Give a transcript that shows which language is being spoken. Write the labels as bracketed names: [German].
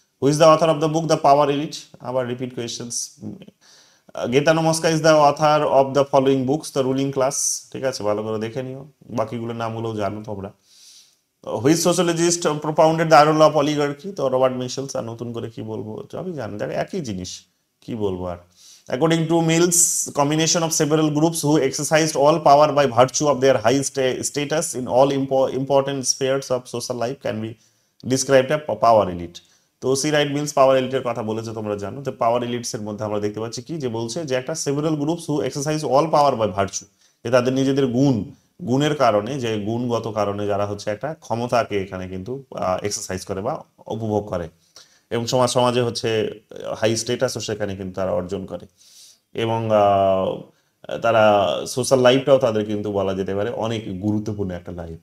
[English] Who is the author of the book the power elite, আবার repeat questions. Gaetano Mosca is the author of the following books the ruling class, [Bangla] ঠিক আছে, ভালো করে দেখে নিও, বাকিগুলোর নামগুলোও জানো তোমরা। [English] Which sociologist propounded the idol of oligarchy, তো Robert Michels. [Bangla] আর নতুন করে কি বলবো, সবই জানি, দেখ একই জিনিস, কি বলবো আর। [English] According to Mills, combination of several groups who exercised all power by virtue of their high status in all important spheres of social life can be described as power elite. [Bangla] তো সি রাইট মিলস পাওয়ার এলিটের কথা বলেছে, তোমরা জানো। তো পাওয়ার elites এর মধ্যে আমরা দেখতে পাচ্ছি কি, যে বলছে যে একটা [English] several groups who exercise all power by virtue, [Bangla] যে তাদের নিজেদের গুণের কারণে, যে গুণগত কারণে যারা হচ্ছে একটা ক্ষমতাকে এখানে কিন্তু এক্সারসাইজ করে বা উপভোগ করে, এবং সমাজে হচ্ছে হাই স্টেটাসও সেখানে কিন্তু তারা অর্জন করে, এবং তারা সোশ্যাল লাইফটাও তাদের কিন্তু বলা যেতে পারে অনেক গুরুত্বপূর্ণ একটা লাইফ।